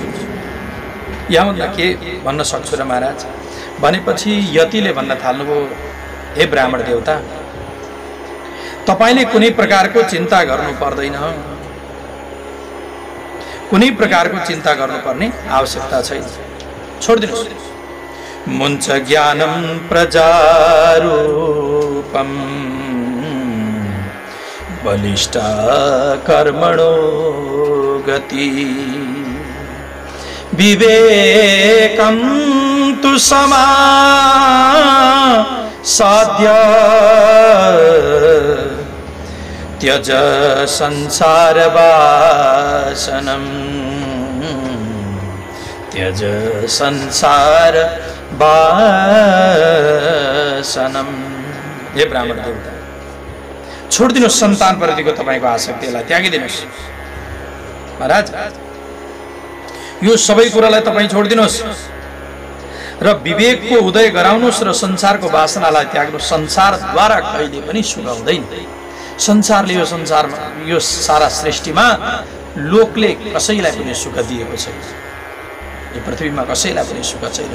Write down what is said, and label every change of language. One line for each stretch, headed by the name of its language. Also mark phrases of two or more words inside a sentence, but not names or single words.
Nepali: यहाँभन्दा के भन्न सक्छु र महाराज भनेपछि यतिले भन्न थाल्नुभयो, हे ब्राह्मण देवता, तपाईले कुनै प्रकारको चिन्ता गर्नु पर्दैन, कुनै प्रकारको चिन्ता गर्नुपर्ने आवश्यकता छैन, छोडिदिनुहोस्।
Sanskrit: मुञ्च ज्ञानं प्रजारूपं बलिष्ठा कर्मणो गति विवेकं तु समा साध्य त्यज संसार वासनं त्यज संसार वासनं।
Nepali: हे ब्राह्मण देवता, छोडिदिनुहोस् सन्तान प्रतिको तपाईँको आसक्तिलाई, त्यागिदिनुहोस्। महाराज, यो सबै कुरालाई तपाईँ छोडिदिनुहोस् र विवेकको उदय गराउनुहोस् र संसारको वासनालाई त्याग्नुहोस्। संसारद्वारा कहिले पनि सुख हुँदैन। संसारले यो सारा सृष्टिमा लोकले कसैलाई पनि सुख दिएको छैन, यो पृथ्वीमा कसैलाई पनि सुख छैन।